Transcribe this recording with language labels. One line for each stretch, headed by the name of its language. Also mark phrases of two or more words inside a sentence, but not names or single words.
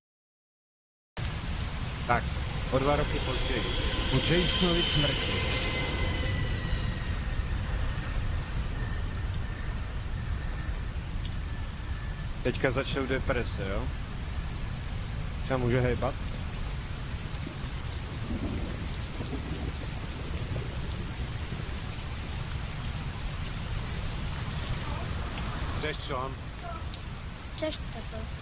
Czech: Tak, o 2 roky později. U Jasonovi smrti. Teďka začnou deprese, jo? Třeba může hejbat?
Polish: Cześć, Sean. Cześć, tato.